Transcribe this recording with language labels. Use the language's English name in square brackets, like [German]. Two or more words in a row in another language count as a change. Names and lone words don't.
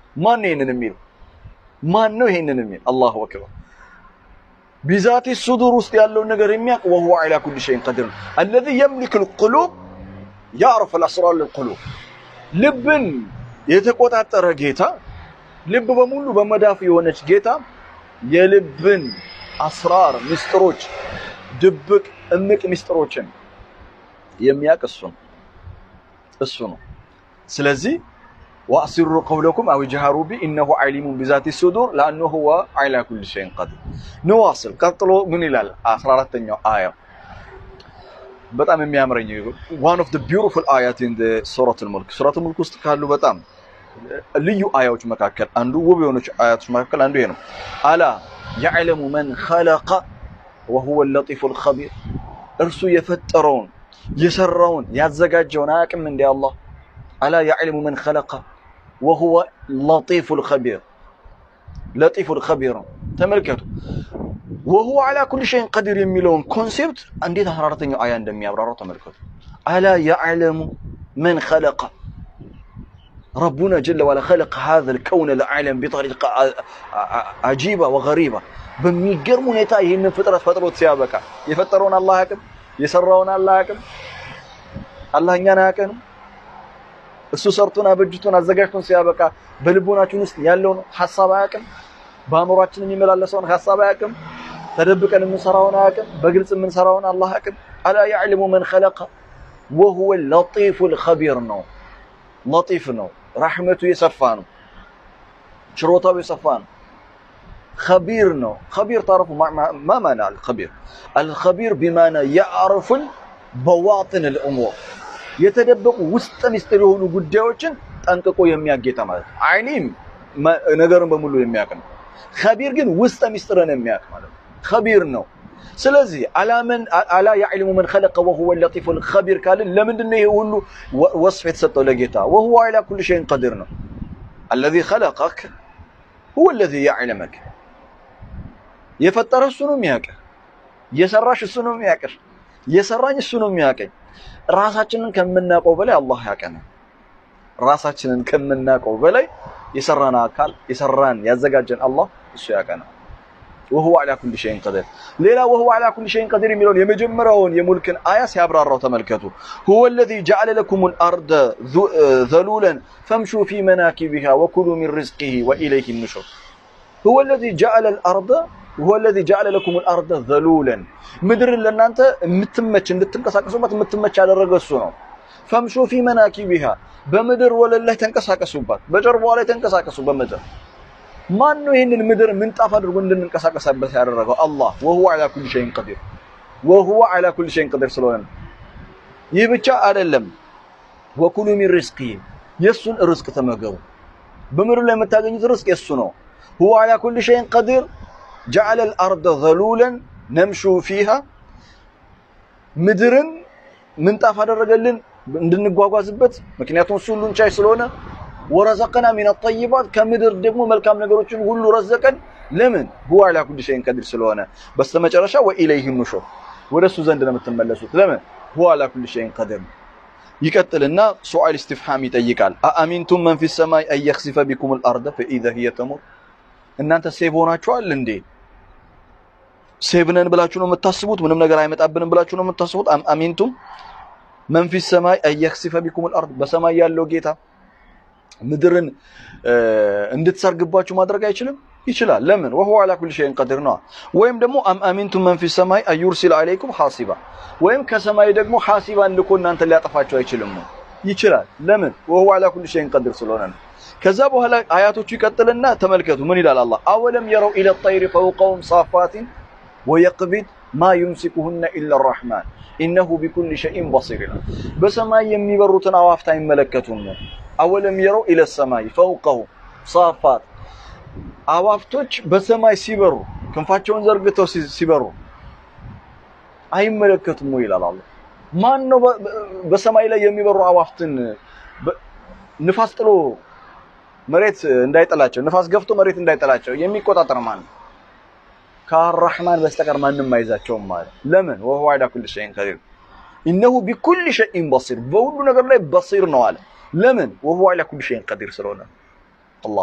[Amharic] ይሄንን የሚል [Arabic] الله أكبر بذات الصدور [Amharic] ውስጥ ያለው ነገር የሚያቅ [Arabic] وهو على كل شيء قدير الذي يملك القلوب يعرف الأسرار للقلوب [Amharic] ልብን የተቆጣጠረ ጌታ ልብ በሙሉ በመዳፍ የሆነች ጌታ የልብን አስራር ሚስጥሮች ድብቅ እምቅ ሚስጥሮችን የሚያቅ እሱ ነው ስለዚህ [Arabic] وأسروا قولكم أو اجهروا به إنه عليم بذات الصدور لأنه هو على كل شيء قدير نواصل قطلو من إلال 14ኛው آية [Amharic] በጣም የሚያምረኝ [English] one of the beautiful ayat in the surah al-mulk surah al-mulk [Amharic] ውስጥ ካሉ በጣም ልዩ አያዎች መካከል አንዱ ውብ የሆነች አያቶች መካከል አንዱ ይሄ ነው [Arabic] ألا يعلم من خلق وهو اللطيف الخبير [Amharic] እርሱ የፈጠረውን የሰራውን ያዘጋጀውን አያውቅም እንደ አላህ [Arabic] ألا يعلم من خلق وهو اللطيف الخبير لطيف الخبير [Amharic] ተመልከቱ [Arabic] وهو على كل شيء قدير [Amharic] የሚለውን ኮንሴፕት እንዴት 14ኛው አያ እንደሚያብራራው ተመልከቱ [Arabic] ألا يعلم من خلق ربنا جل وعلا خلق هذا الكون العالم بطريقة عجيبة وغريبة بميجرم [Amharic] ሁኔታ ይሄንን ፍጥረት ፈጥሮት ሲያበቃ የፈጠረውን አላህ ያቀም የሰራውን አላህ ያቀም አላህ እኛን ያቀም እሱ ሰርቶና በጅቶና አዘጋጅቶን ሲያበቃ በልቦናችን ውስጥ ያለውን ሐሳብ ያቀም በአእምሮአችን የሚመላለሰውን ሐሳብ ያቀም ተደብቀን የምንሰራውን ያቀም በግልጽ የምንሰራውን አላህ ያቀም [Arabic] ألا يعلم من خلق وهو اللطيف الخبير [Amharic] ነው لطيف ነው رحمته የሰፋ ነው ችሮታው የሰፋ ነው [Arabic] خبير ነው خبير تعرفوا ما معنى الخبير الخبير بمعنى يعرف بواطن الامور [Amharic] የተደበቁ ውስጥ ሚስጥር የሆኑ ጉዳዮችን ጠንቅቆ የሚያጌታ ማለት አይኒም ነገርን በሙሉ የሚያውቅ ነው خبير ግን ውስጥ ሚስጥርን የሚያውቅ ማለት خبير ነው ስለዚህ [Arabic] ألا يعلم من خلق وهو اللطيف الخبير [Amharic] ካለ ለምንድነው ይሄ ሁሉ ወስፍ የተሰጠው ለጌታ [Arabic] وهو على كل شيء قدير [Amharic] ነው [Arabic] الذي خلقك هو الذي يعلمك [Amharic] የፈጠረ እሱ ነው የሚያውቅ የሰራሽ እሱ ነው የሚያውቅ የሰራኝ እሱ ነው የሚያውቀኝ ራሳችንን ከምናቀው በላይ አላህ ያውቀናል ራሳችንን ከምናቀው በላይ የሰራና አካል የሰራን ያዘጋጀን አላህ እሱ ያውቀናል [Arabic] وهو على كل شيء قدير ليلا وهو على كل شيء قدير [Amharic] የሚለውን የመጀመሪያውን የሙልክን አያ ሲያብራራው ተመልከቱ [Arabic] هو الذي جعل لكم الارض ذلولا فامشوا في مناكبها وكلوا من رزقه واليه النشور هو الذي جعل لكم الارض ذلولا [Amharic] ምድር ለእናንተ የምትመች እንድትንቀሳቀሱበት የምትመች ያደረገ እሱ ነው [Arabic] فامشوا في مناكبها [Amharic] በምድር ወለል ላይ ተንቀሳቀሱበት በጀርባዋ ላይ ተንቀሳቀሱ በምድር ማን ነው ይሄንን ምድር ምንጣፍ አድርጎ እንድንቀሳቀስበት ያደረገው አላህ [Arabic] وهو على كل شيء قدير [Amharic] وهو على كل شيء قدير ስለሆነ ይህ ብቻ አይደለም [Arabic] وكلوا من رزقه [Amharic] የሱን ርዝቅ ተመገቡ በምድር ላይ የምታገኙት ርዝቅ የሱ ነው [Arabic] هو على كل شيء قدير جعل الارض ذلولا نمشي فيها [Amharic] ምድርን ምንጣፍ አደረገልን እንድንጓጓዝበት ምክንያቱም እሱ ሁሉን ቻይ ስለሆነ [Arabic] ورزقنا من الطيبات [Amharic] ከምድር ደግሞ መልካም ነገሮችን ሁሉ ረዘቀን ለምን [Arabic] هو على كل شيء قدير [Amharic] ስለሆነ በስተመጨረሻ [Arabic] وإليه النشور [Amharic] ወደሱ ዘንድ ነው የምትመለሱት ለምን [Arabic] هو على كل شيء قدير [Amharic] ይቀጥልና ሱአል استفهام ይጠይቃል [Arabic] أأمنتم من في السماء أن يخسف بكم الأرض فإذا هي تمر [Amharic] እናንተ ሴቭ ሆናችኋል እንዴ ሴቭነን ብላችሁ ነው የምታስቡት ምንም ነገር አይመጣብንም ብላችሁ ነው የምታስቡት [Arabic] أأمنتم من في السماء أن يخسف بكم الأرض [Amharic] በሰማይ ያለው ጌታ ምድርን እንድትሰርግባችሁ ማድረግ አይችልም ይችላል ለምን [Arabic] وهو على كل شيء قدير [Amharic] ነው ወይም ደግሞ [Arabic] أأمنتم من في السماء أن يرسل عليكم حاصبا [Amharic] ወይም ከሰማይ ደግሞ حاسبان ልኮ እናንተ ሊያጠፋችሁ አይችልም ነው ይችላል ለምን [Arabic] وهو على كل شيء قدير [Amharic] ስለሆነ ከዛ በኋላ አያቶቹ ይቀጥልና ተመልከቱ ምን ይላል አላህ [Arabic] أولم يروا إلى الطير فوقهم صافات ويقبض ما يمسكهن إلا الرحمن إنه بكل شيء بصير [Amharic] በሰማይ የሚበሩትን አዋፍታ ይመለከቱን ነው [Arabic] أولم يروا إلى السماء فوقهم صافات [Amharic] አዋፍቶች በሰማይ ሲበሩ ክንፋቸውን ዘርግተው ሲበሩ አይመለከቱም ወይ ይላል አላህ ማን ነው በሰማይ ላይ የሚበሩ አዋፍትን ንፋስ ጥሎ መሬት እንዳይጠላቸው ንፋስ ገፍቶ መሬት እንዳይጠላቸው የሚቆጣጠር ማን ከአርራህማን በስተቀር ማንንም አይዛቸውም ማለት ለምን [Arabic] وهو على كل شيء قدير إنه بكل شيء بصير [Amharic] በሁሉ ነገር ላይ بصير ነው አለ [Arabic] لمن وهو على كل شيء قدير [Amharic] ስለሆነ الله